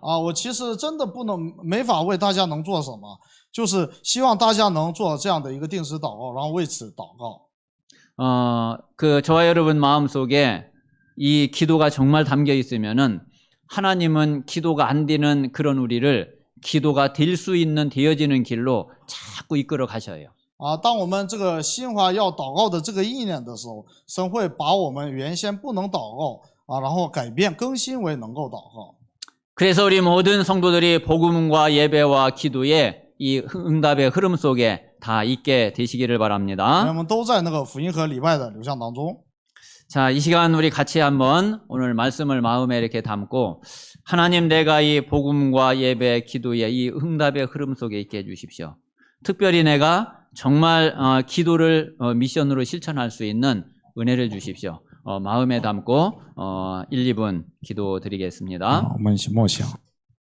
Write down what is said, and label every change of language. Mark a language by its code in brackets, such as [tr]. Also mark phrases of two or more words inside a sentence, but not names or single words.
[zh] 我其实真的没法为大家能做什么，就是希望大家能做这样的一个定时祷告，然后为此祷告。 [ko] 저와 여러분 마음속에 이 기도가 정말 담겨 있으면은 하나님은 기도가 안 되는 그런 우리를 기도가 될 수 있는 되어지는 길로 자꾸 이끌어 가셔요. [zh] 当我们这个心怀要祷告的这个意念的时候，神会把我们原先不能祷告然后改变更新为能够祷告。 [ko] 그래서 우리 모든 성도들이 복음과 예배와 기도에 이 응답의 흐름 속에 다 있게 되시기를 [zh] 我 [ko] 바랍니다. [zh] 们都在那个福音和礼拜的流向当中。 [ko] 자, 이 시간 우리 같이 한번 오늘 말씀을 마음에 이렇게 담고 하나님 내가 이 복음과 예배, 기도의 이 응답의 흐름 속에 있게 해주십시오. 특별히 내가 정말 기도를 미션으로 실천할 수 있는 은혜를 주십시오. 마음에 담고 1, 2분 기도 드리겠습니다. [zh] 我们一起默想。